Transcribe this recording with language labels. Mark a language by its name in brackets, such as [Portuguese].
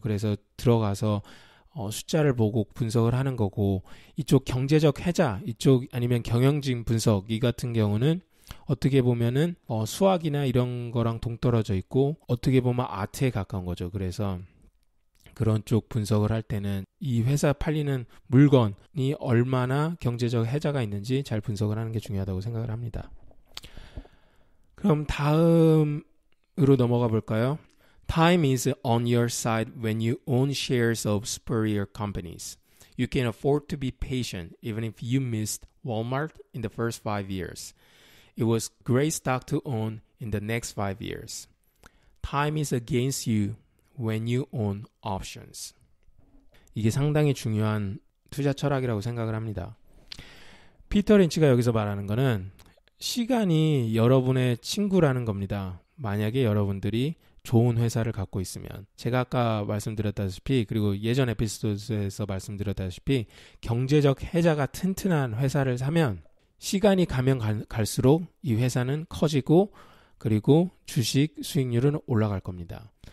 [Korean] 그래서 들어가서 숫자를 보고 분석을 하는 거고 이쪽 경제적 혜자 이쪽 아니면 경영진 분석 이 같은 경우는 어떻게 보면은 수학이나 이런 거랑 동떨어져 있고 어떻게 보면 아트에 가까운 거죠. 그래서 그런 쪽 분석을 할 때는 이 회사 팔리는 물건이 얼마나 경제적 혜자가 있는지 잘 분석을 하는 게 중요하다고 생각을 합니다. 그럼 다음으로 넘어가 볼까요? [English] Time is on your side when you own shares of superior companies. You can afford to be patient even if you missed Walmart in the first 5 years. It was great stock to own in the next 5 years. Time is against you when you own options. [Korean] 이게 상당히 중요한 투자 철학이라고 생각을 합니다. 피터 린치가 여기서 말하는 거는 시간이 여러분의 친구라는 겁니다. 만약에 여러분들이 좋은 회사를 갖고 있으면 제가 아까 말씀드렸다시피 그리고 예전 에피소드에서 말씀드렸다시피 경제적 혜자가 튼튼한 회사를 사면 시간이 가면 갈수록 이 회사는 커지고 그리고 주식 수익률은 올라갈 겁니다.